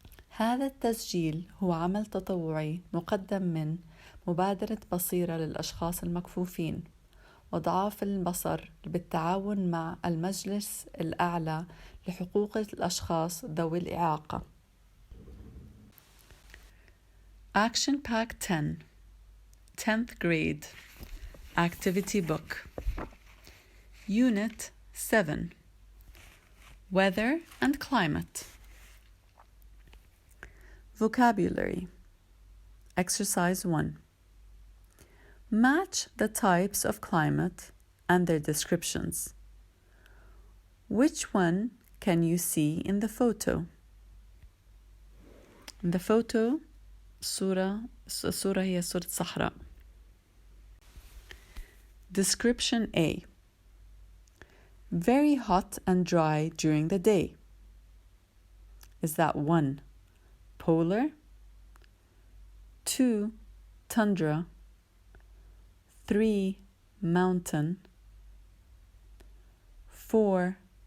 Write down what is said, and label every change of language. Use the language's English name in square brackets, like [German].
[Arabic] هذا التسجيل هو عمل تطوعي مقدم من مبادرة بصيرة للأشخاص المكفوفين وضعاف البصر بالتعاون مع المجلس الأعلى لحقوق الأشخاص ذوي الإعاقة. [English] Action Pack 10 10th grade Activity Book Unit 7 Weather and Climate. Vocabulary. Exercise 1. Match the types of climate and their descriptions. Which one can you see in the photo? In the photo, [Arabic] الصورة هي صورة صحراء. [English] Description A. Very hot and dry during the day. Is that 1. Polar, 2. Tundra, 3. Mountain, 4.